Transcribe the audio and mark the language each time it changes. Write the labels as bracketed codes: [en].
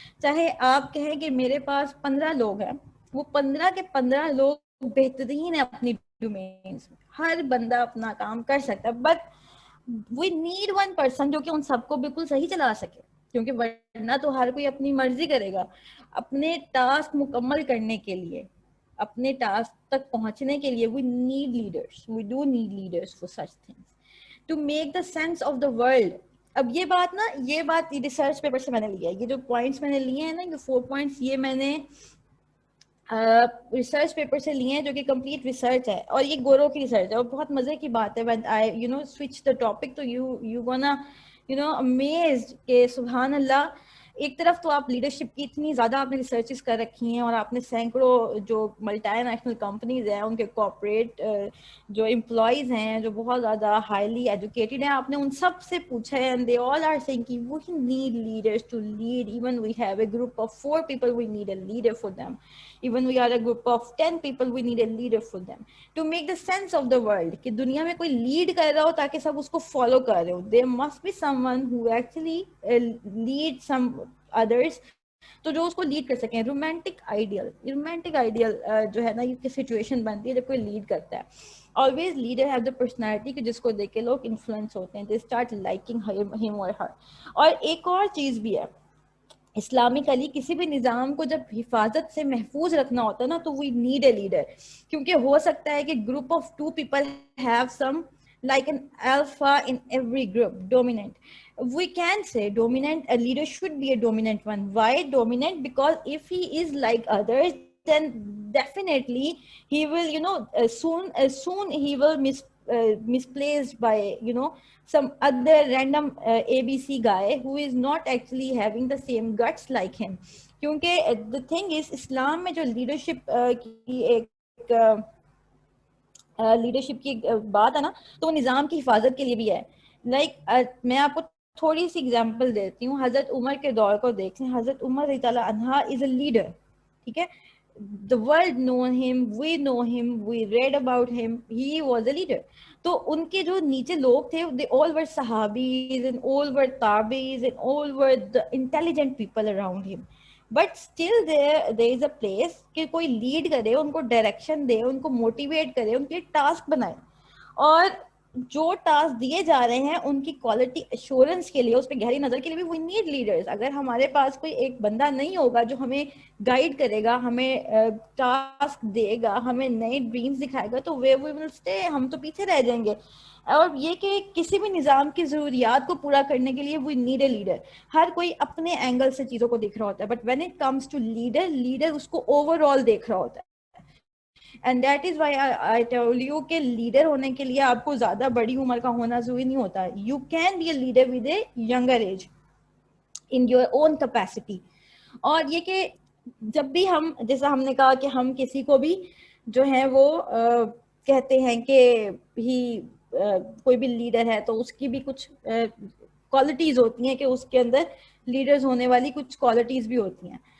[ur] چاہے آپ کہیں کہ میرے پاس 15 لوگ ہیں, وہ 15 کے 15 لوگ بہترین ہیں اپنی ڈومینز میں, ہر بندہ اپنا کام کر سکتا ہے, [en] but we need one person [ur] جو کہ ان سب کو بالکل صحیح چلا سکے. کیونکہ ورنہ تو ہر کوئی اپنی مرضی کرے گا. اپنے ٹاسک مکمل کرنے کے لیے, اپنے ٹاسک تک پہنچنے کے لیے, [en] We need leaders. We do need leaders for such things to make the sense of the world. [ur] اب یہ بات ریسرچ پیپر سے میں نے لیا ہے. یہ جو پوائنٹس میں نے لیے ہیں نا, یہ 4 پوائنٹس, یہ میں نے ریسرچ پیپر سے لیے ہیں جو کہ کمپلیٹ ریسرچ ہے, اور یہ گورو کی ریسرچ ہے. اور بہت مزے کی بات ہے, [en] when I switch the topic [ur] تو [en] you gonna amazed [ur] کہ سبحان اللہ. ایک طرف تو آپ لیڈرشپ کی اتنی زیادہ آپ نے ریسرچز کر رکھی ہیں, اور آپ نے سینکڑوں جو ملٹی نیشنل کمپنیز ہیں ان کے کارپوریٹ جو امپلائیز ہیں جو بہت زیادہ ہائیلی ایجوکیٹڈ ہیں, آپ نے ان سب سے پوچھا ہے, [en] and they all are saying [ur] کہ [en] we need leaders to lead. Even we have a group of 4 people, we need a leader for them. Even we are a group of 10 people, we need a leader for them to make the sense of the world. [ur] کہ دنیا میں کوئی lead کر رہا ہو تاکہ سب اس کو follow کر رہے ہو. [en] There must be someone who actually lead some others [ur] تو جو اس کو لیڈ کر سکیں. رومانٹک آئیڈیل جو ہے نا یہ سچویشن بنتی ہے جب کوئی لیڈ کرتا ہے. [en] always leader have the personality [ur] کہ جس کو دیکھ کے لوگ انفلوئنس ہوتے ہیں, [en] They start liking him اور her. [ur] اور ایک اور چیز بھی ہے, اسلامکلی کسی بھی نظام کو جب حفاظت سے محفوظ رکھنا ہوتا ہے نا تو [en] we need a leader, [ur] کیونکہ ہو سکتا ہے کہ [en] Group of 2 people have some like an alpha in every group dominant. We can say dominant, a leader should be a dominant one. Why dominant? Because if he is like others, then definitely he will, soon he will misplaced by, some other random ABC guy who is not actually having the same guts like him. [ur] کیونکہ [en] the thing is [ur] اسلام میں جو leadership کی ایک leadership کی بات ہے نا, تو وہ نظام کی حفاظت کے لیے بھی ہے. میں آپ کو تھوڑی سی اگزامپل دیتی ہوں. حضرت عمر کے دور کو دیکھیں. حضرت عمر رضی اللہ عنہ [en] is a leader, [ur] ٹھیک ہے. [en] The world know him, we know him, we read about him, he was a leader. [ur] تو ان کے جو نیچے لوگ تھے [en] they all were صحابیز and all were تابعیز and all were the intelligent people around him. But still there is a place [ur] کہ کوئی lead کرے, ان کو ڈائریکشن دے, ان کو موٹیویٹ کرے, ان کے ٹاسک بنائے. اور جو ٹاسک دیے جا رہے ہیں ان کی کوالٹی ایشورنس کے لیے, اس پہ گہری نظر کے لیے بھی [en] We need leaders. [ur] اگر ہمارے پاس کوئی ایک بندہ نہیں ہوگا جو ہمیں گائیڈ کرے گا, ہمیں ٹاسک دے گا, ہمیں نئے ڈریمز دکھائے گا, تو [en] where we will stay, [ur] ہم تو پیچھے رہ جائیں گے. اور یہ کہ کسی بھی نظام کی ضروریات کو پورا کرنے کے لیے [en] We need a leader. [ur] ہر کوئی اپنے اینگل سے چیزوں کو دیکھ رہا ہوتا ہے, [en] but when it comes to leader [ur] اس کو اوور آل دیکھ رہا ہوتا ہے. [en] and that is why I tell you [ur] کہ لیڈر ہونے کے لیے آپ کو زیادہ بڑی عمر کا ہونا ضروری نہیں ہوتا. [en] You can be a leader with a younger age in your own capacity. [ur] اور یہ کہ جب بھی ہم, جیسا ہم نے کہا کہ ہم کسی کو بھی جو ہے وہ کہتے ہیں کہ ہی کوئی بھی لیڈر ہے تو اس کی بھی کچھ کوالٹیز ہوتی ہیں, کہ اس کے اندر لیڈرز ہونے والی کچھ کوالٹیز بھی ہوتی ہیں.